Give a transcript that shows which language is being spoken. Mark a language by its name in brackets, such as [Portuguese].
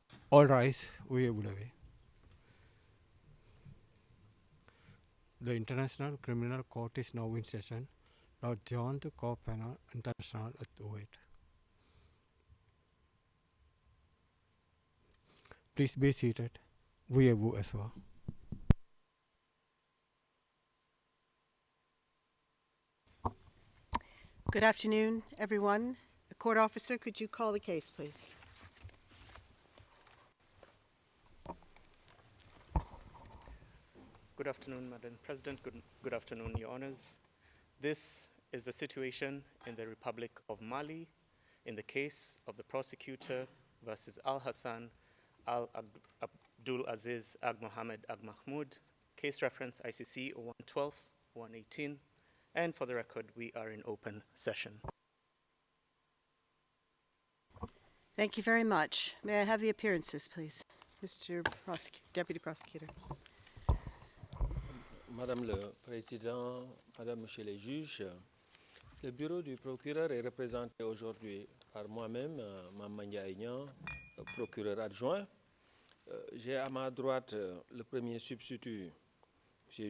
[English] All rise, [French] veuillez vous lever. [English] The International Criminal Court is now in session. Lord John the Court Panel International at 08. Please be seated. [French] Veuillez vous asseoir. [English] Good afternoon, everyone. Court officer, could you call the case, please? Good afternoon, Madam President. Good afternoon, Your Honors. This is the situation in the Republic of Mali in the case of the prosecutor versus Al Hassan Al Abdul Aziz Ag Mohammed Ag Mahmoud, case reference ICC 0112-118. And for the record, we are in open session. Thank you very much. May I have the appearances, please? Mr. Deputy Prosecutor. [French] Madame le Président, Madame, Monsieur les juges, le bureau du procureur est représenté aujourd'hui par moi-même, Mamanya Aignan, procureur adjoint. J'ai à ma droite le premier substitut, M.